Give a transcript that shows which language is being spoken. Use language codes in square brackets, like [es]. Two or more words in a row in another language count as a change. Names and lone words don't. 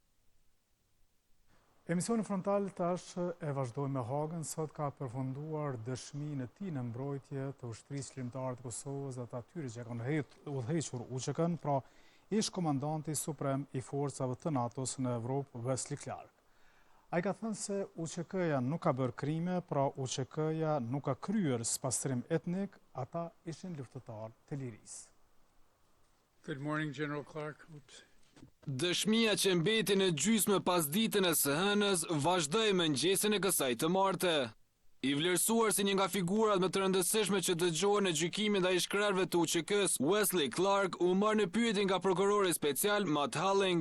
[sq] Emisioni frontal tash e vazhdoi me Hagën, sot ka përfunduar dëshminë e tij në mbrojtje të ushtrisë qlirimtare të Kosovës dhe të atyre që kanë udhëhequr UÇK-n, pra ish komandanti suprem i forcave të NATO-s në Evropë, Wesley Clark. Ai ka thënë se UÇK-ja nuk ka bërë krime, pra UÇK-ja nuk ka kryer spastrim etnik, ata ishin luftëtarë të lirisë. [en] Good morning, General Clark. [sq] Dëshmia që mbeti në gjysmë pas ditën e së hënës vazhdoi me mëngjesin e kësaj të martë. I vlerësuar si një nga figurat më të rëndësishme që dëgjohen në gjykimin ndaj shkrerëve të UÇK-s, Wesley Clark u marrë në pyetje nga prokurori special Matt Halling.